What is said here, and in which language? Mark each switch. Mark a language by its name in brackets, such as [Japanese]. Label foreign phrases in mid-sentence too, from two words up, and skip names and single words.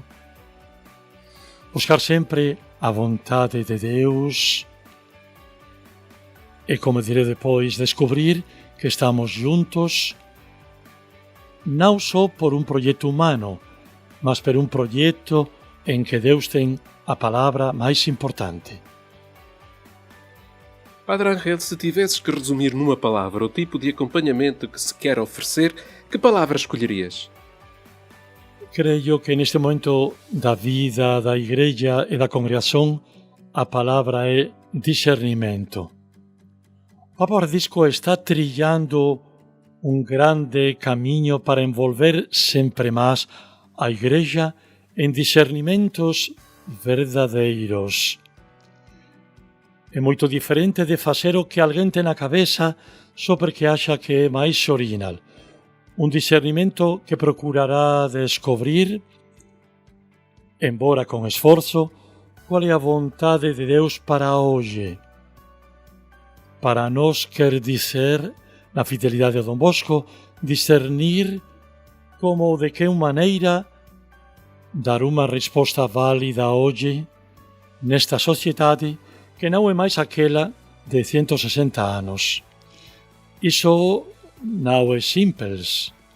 [Galician] Buscar sempre a vontade de Deus e, como diré depois, descobrir que estamos juntos non só por un proxecto humano, mas por un proxecto en que Deus ten a palavra máis importante. Padre Ángel, [Portuguese] se tivesses que resumir numa palavra o tipo de acompanhamento que se quer oferecer, que palavra escolherias? Creio que neste momento da vida da Igreja e da congregación a palavra é discernimento. [Galician] O Papa Francisco está trillando un grande camiño para envolver sempre máis a Igreja en discernimentos verdadeiros. É moito diferente de facer o que alguén ten na cabeza só porque acha que é máis original. Un discernimento que procurará descobrir, embora con esforzo, qual é a vontade de Deus para hoxe. [Portuguese] Para nós quer dizer, na fidelidade a Don Bosco, [Galician] discernir como de que maneira dar unha resposta válida hoxe nesta sociedade que non é máis aquela de 160 anos. Iso non é simples.